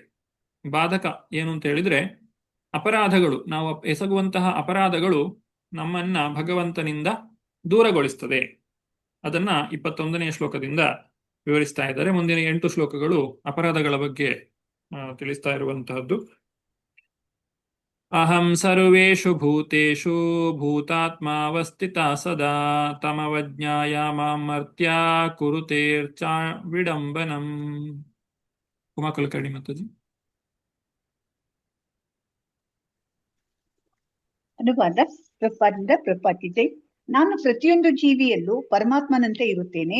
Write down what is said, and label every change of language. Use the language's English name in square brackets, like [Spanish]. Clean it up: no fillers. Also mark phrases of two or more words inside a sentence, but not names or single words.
[Kannada] ಬಾಧಕ ಏನು ಅಂತ ಹೇಳಿದ್ರೆ, ಅಪರಾಧಗಳು, ನಾವು ಎಸಗುವಂತಹ ಅಪರಾಧಗಳು ನಮ್ಮನ್ನ ಭಗವಂತನಿಂದ ದೂರಗೊಳಿಸ್ತದೆ. ಅದನ್ನ 21ನೇ ಶ್ಲೋಕದಿಂದ ವಿವರಿಸ್ತಾ ಇದ್ದಾರೆ. ಮುಂದಿನ 8 ಶ್ಲೋಕಗಳು ಅಪರಾಧಗಳ ಬಗ್ಗೆ ತಿಳಿಸ್ತಾ ಇರುವಂತಹದ್ದು. [Sanskrit] ಅಹಂ ಸರ್ವೇಷು ಭೂತೇಷು ಭೂತಾತ್ಮಾವಸ್ಥಿತ ಸದಾ ತಮವಜ್ಞಾಯ ಮಾಂ ಮರ್ತ್ಯ ಕುರುತೇರ್ಚ ವಿಡಂಬನಂ. [Kannada] ಉಮಾ ಕುಲಕರ್ಣಿ ಮಾತಾಜಿ. ಅನುವಾದ ಪ್ರಪಾದಿಂದ ಪ್ರಪಾತಿದೆ. ನಾನು ಪ್ರತಿಯೊಂದು ಜೀವಿಯಲ್ಲೂ ಪರಮಾತ್ಮನಂತೆ ಇರುತ್ತೇನೆ.